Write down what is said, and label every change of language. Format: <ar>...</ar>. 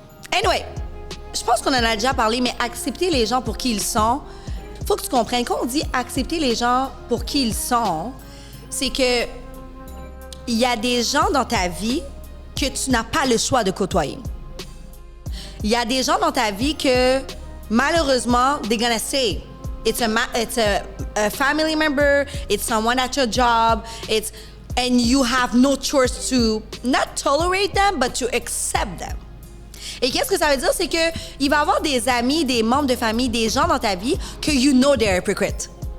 <fr>Anyway, je pense qu'on en a déjà parlé, mais accepter les gens pour qui ils sont, faut que tu comprennes. Quand on dit accepter les gens pour qui ils sont, c'est que il y a des gens dans ta vie que tu n'as pas le choix de côtoyer. Il y a des gens dans ta vie que, malheureusement,</fr> <en>they're gonna say, it's a family member, it's someone at your job, and you have no choice to not tolerate them, but to accept them.</en> <fr>Et qu'est-ce que ça veut dire? C'est que il va y avoir des amis, des membres de famille, des gens dans ta vie que</fr> <en>you know they're hypocrite.</en>